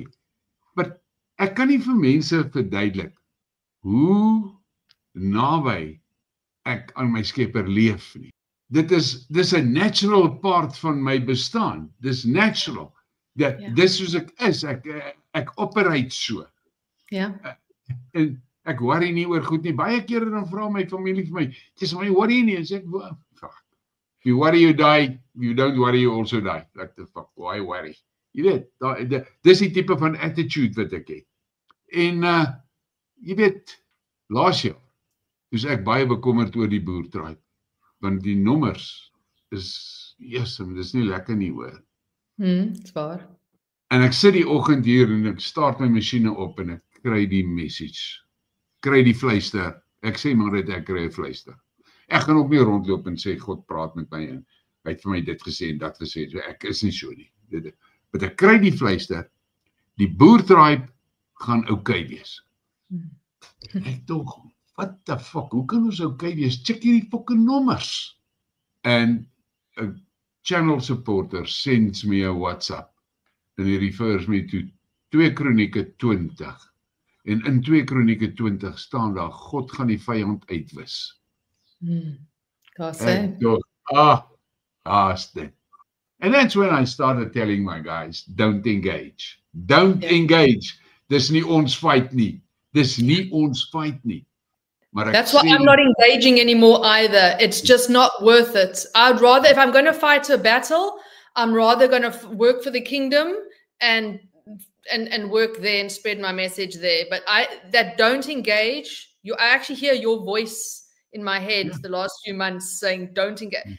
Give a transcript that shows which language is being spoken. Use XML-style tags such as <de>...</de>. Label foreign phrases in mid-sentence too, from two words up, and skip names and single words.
<af>Maar ek kan nie vir mense verduidelik hoe naby ek aan my Skepper leef nie. Dis 'n</af> <en>natural part</en> <af>van my bestaan. Dis natural. Dis soos ek is. Ek operate so. Ja. En ek worry nie oor goed nie. Baie kere dan vra my familie vir my, "Dis my worry nie." En sê ek,</af> <en>"If you worry you die, if you don't worry you also die." Like the fuck, why worry?</en> <af>Jy weet, dis die tipe van attitude wat ek het. En jy weet, laas jaar is ek baie bekommerd oor die boertraai, want die nommers is, dis nie lekker nie hoor. Dis waar. En ek sit die oggend hier en ek start my masjiene op en ek kry die message, kry die fluister, ek sê maar dat ek kry 'n fluister. Ek gaan ook nie rondloop en sê, God praat met my en hy het vir my dit gesê en dat gesê, so ek is nie so nie. Maar ek kry die fluister, die boertraai gaan okay wees. Ek dink,</af> <en>what the fuck,</en> <af>hoe kan ons okay wees? Check hierdie fucking nommers.</af> <en>And a channel supporter sends me a WhatsApp and he refers me to 2 Kronieke 20.</en> <af>En in 2 Kronieke 20 staan daar, God gaan die vyand uitwis. Ek dink, is dit.</af> <en>And that's when I started telling my guys, don't engage. Don't engage.</en> <af>Dis nie ons fight nie. Dis nie ons fight nie. Maar</af> <en>that's why I'm not engaging anymore either. It's just not worth it. I'd rather, if I'm going to fight a battle, I'm rather going to work for the kingdom and work there and spread my message there. But that don't engage, I actually hear your voice in my head the last few months saying don't engage.</en>